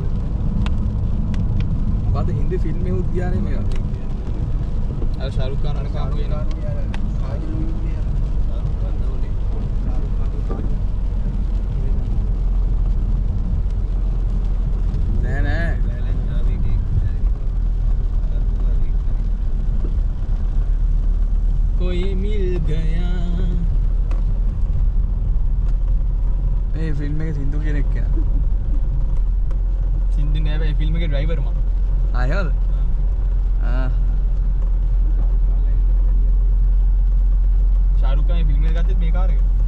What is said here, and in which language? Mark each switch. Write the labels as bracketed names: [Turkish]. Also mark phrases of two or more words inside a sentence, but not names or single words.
[Sinhala] මොකද හින්දි ෆිල්ම් එකක් ගියානේ මේක. අර ශාරුක් ખાන් අර කාපු වෙනවා. නෑ कोई मिल गया. මේ ෆිල්ම් එකේ සින්දු කියන එක කියන. සින්දු නෑ බෑ ෆිල්ම් එකේ ඩ්‍රයිවර් මම. ආයෝද? ශාරුක් ખાන් ෆිල්ම් එක ගත්තෙත් මේ කාර් එක.